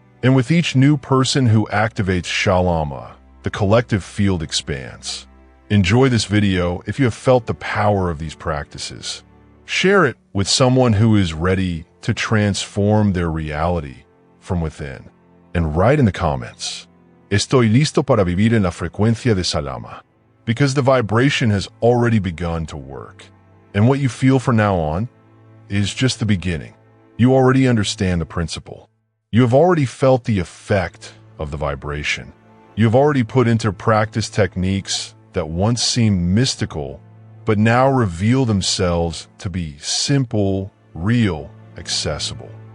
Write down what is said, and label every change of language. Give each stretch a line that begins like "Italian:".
English: And with each new person who activates Shalama, the collective field expands. Enjoy this video if you have felt the power of these practices. Share it with someone who is ready to transform their reality from within. And write in the comments,
Spanish: Estoy listo para vivir en la frecuencia de Shalama.
English: Because the vibration has already begun to work. And what you feel from now on is just the beginning. You already understand the principle. You have already felt the effect of the vibration. You have already put into practice techniques that once seemed mystical, but now reveal themselves to be simple, real, accessible.